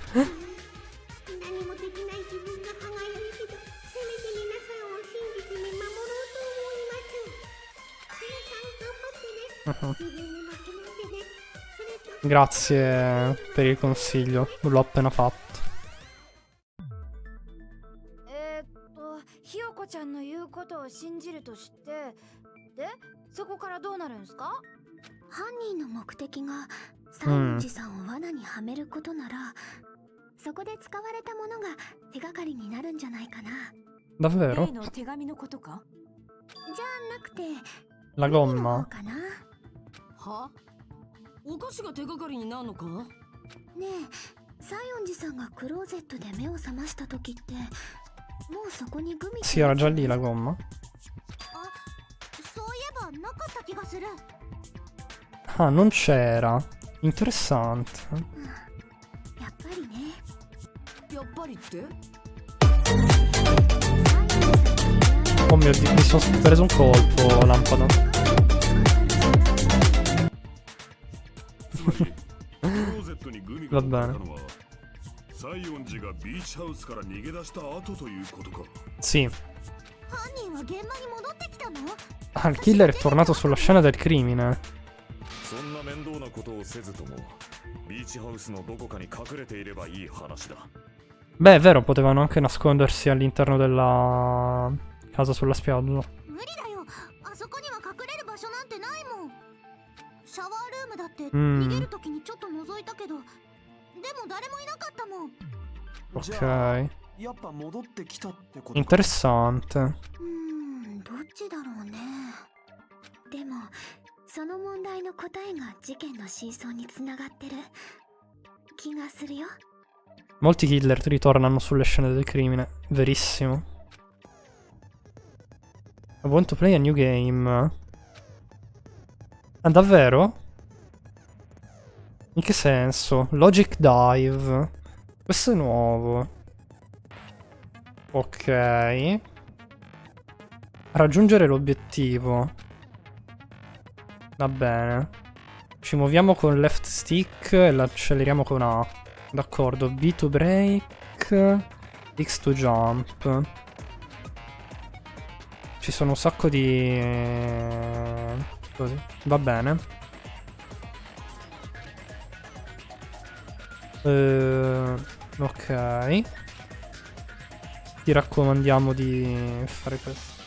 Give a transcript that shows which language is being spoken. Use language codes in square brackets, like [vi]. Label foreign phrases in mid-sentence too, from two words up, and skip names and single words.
[it] Grazie per il consiglio, l'ho appena fatto. [ja] ひよこちゃんの言うことを信じるとして、で、そこからどうなるんすか？犯人の目的が西園寺さんを罠にはめることなら、そこで使われたものが手がかりになるんじゃないかな。 [it] Davvero? [ja] 例の手紙のことか？じゃなくて [it] La gomma? [ja] かな。は？お菓子が手がかりになるのか？ねえ、西園寺さんがクローゼットで目を覚ました時ってもうそこにグミ [it] Sì, era già lì la gomma. [ja] そういえばなかった気がする。 [it] Ah, non c'era. Interessante. [ja] やっぱりね。やっぱりって？ [it] Oh mio Dio, mi sono preso un colpo, lampada. Va bene. Sì. Ah, il killer è tornato sulla scena del crimine. Beh, è vero, potevano anche nascondersi all'interno della casa sulla spiaggia. [ja] シャワールームだって逃げる時にちょっと覗いたけど、でも誰もいなかったもん。 [it] Ok. [ja] やっぱ戻ってきたってこと。 [it] Interessante. [ja] どっちだろうね。でもその問題の答えが事件の真相につながってる気がするよ。 [it] Molti killer ritornano sulle scene del crimine. Verissimo. [en] I want to play a new game. [it] Ah, davvero? In che senso? Logic Dive. Questo è nuovo. Ok. Raggiungere l'obiettivo. Va bene. Ci muoviamo con [en] left stick [it] e l'acceleriamo con A. D'accordo. [en] B to break. X to jump. [it] Ci sono un sacco di... così. Va bene. Ok. Ti raccomandiamo di fare questo.